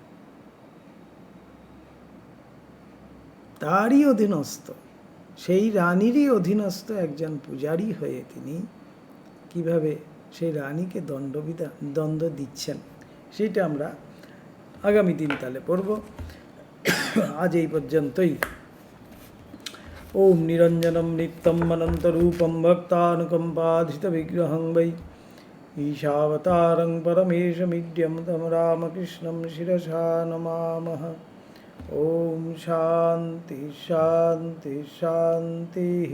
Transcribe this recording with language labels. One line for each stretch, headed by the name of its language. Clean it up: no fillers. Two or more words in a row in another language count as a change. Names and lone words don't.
Bangla: তারই অধীনস্থ, সেই রানীরই অধীনস্থ একজন পূজারী হয়ে তিনি কিভাবে সেই রানীকে দণ্ড দিচ্ছেন, সেটা আমরা আগামী দিন তাহলে পড়ব। আজ এই পর্যন্তই।
Sanskrit: ॐ निरञ्जनं नित्यम् अनन्तरूपं भक्तानुकम्पाधितविग्रहं वै ईशावतारं परमेशमिड्यं तं रामकृष्णं शिरसा नमामः। ॐ शान्ति शान्ति शान्तिः।